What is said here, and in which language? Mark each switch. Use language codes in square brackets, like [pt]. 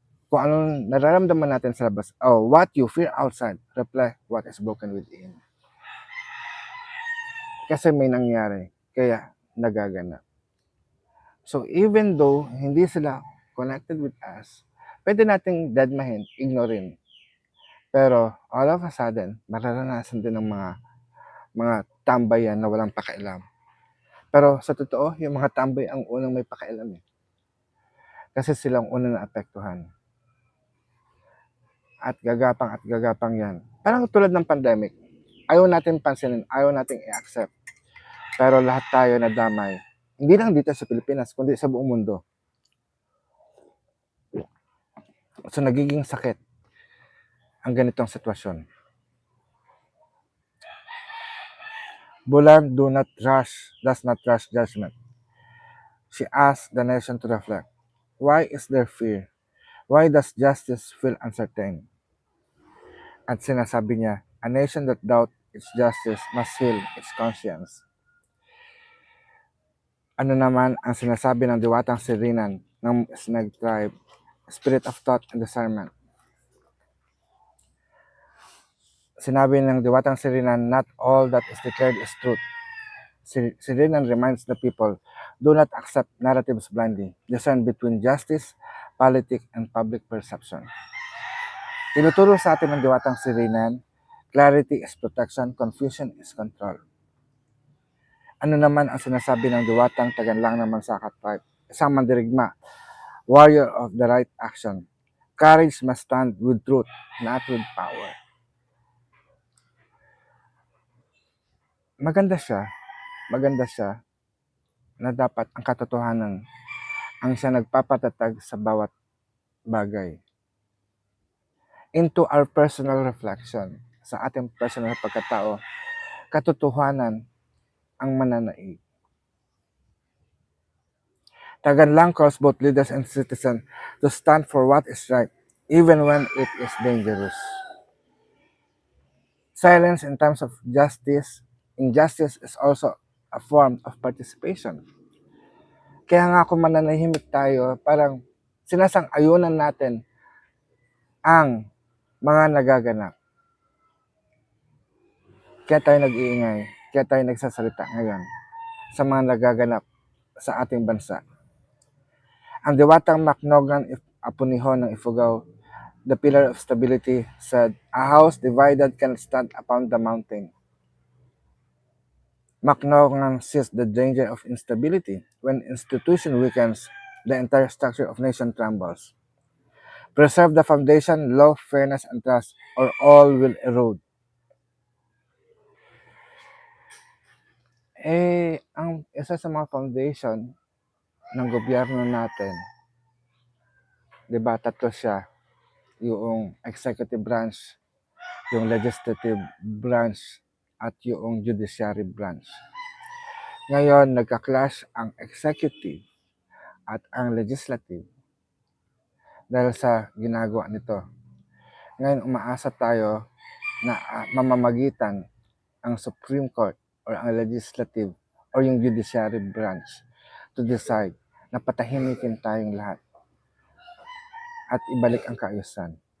[tl] Kung anong nararamdaman natin sa labas, [en] what you fear outside reflect what is broken within. [tl] Kasi may nangyari, kaya nagaganap. [en] So even though [tl] hindi sila [en] connected with us, [tl] pwede nating dadmahin, ignorin. Pero [en] all of a sudden, [tl] mararanasan din ng mga tambayan na walang pakialam. Pero sa totoo, yung mga tambay ang unang may pakialam eh. Kasi silang unang naapektuhan. At gagapang yan. Parang tulad ng pandemic, ayaw natin pansinin, ayaw natin i-accept. Pero lahat tayo nadamay. Hindi lang dito sa Pilipinas, kundi sa buong mundo. So nagiging sakit ang ganitong sitwasyon. [en] Bulan does not rush judgment. She asked the nation to reflect. Why is there fear? Why does justice feel uncertain? [tl] At sinasabi niya, [en] a nation that doubts its justice must heal its conscience. [tl] Ano naman ang sinasabi ng Diwatang Sirinan ng Snag Tribe, [en] Spirit of Thought and Discernment? [tl] Sinabi ng Diwatang Sirinan, [en] not all that is declared is truth. Sirinan reminds the people, do not accept narratives blindly. Discern between justice, politics, and public perception. [tl] Tinuturo sa atin ng Diwatang Sirinan, [en] clarity is protection, confusion is control. [tl] Ano naman ang sinasabi ng Diwatang Taganlang ng Mansakat Tribe? Isang mandirigma, [en] warrior of the right action. Courage must stand with truth, not with power. [tl] Maganda siya na dapat ang katotohanan ang siya nagpapatatag sa bawat bagay. [en] Into our personal reflection, [tl] sa ating personal pagkatao, katotohanan ang mananaig. [en] Taganlang calls both leaders and citizens to stand for what is right, even when it is dangerous. Silence in times of injustice is also a form of participation. [tl] Kaya nga kung mananahimik tayo, parang sinasang-ayunan natin ang mga nagaganap. Kaya tayo nag-iingay, kaya tayo nagsasalita ngayon sa mga nagaganap sa ating bansa. Ang Diwatang Macnogan Apuniho ng Ifugao, [en] the pillar of stability, said, a house divided can stand upon the mountain. Macnaughton sees the danger of instability. When institution weakens, the entire structure of nation trembles. Preserve the foundation, love, fairness, and trust, or all will erode. [tl] Ang isa sa mga foundation ng gobyerno natin, di ba, tatlo siya. Yung executive branch, yung legislative branch, at yung judiciary branch. Ngayon, nagka-clash ang executive at ang legislative dahil sa ginagawa nito. Ngayon, umaasa tayo na mamamagitan ang Supreme Court or ang legislative or yung judiciary branch [en] to decide [tl] na patahimikin tayong lahat at ibalik ang kaayusan.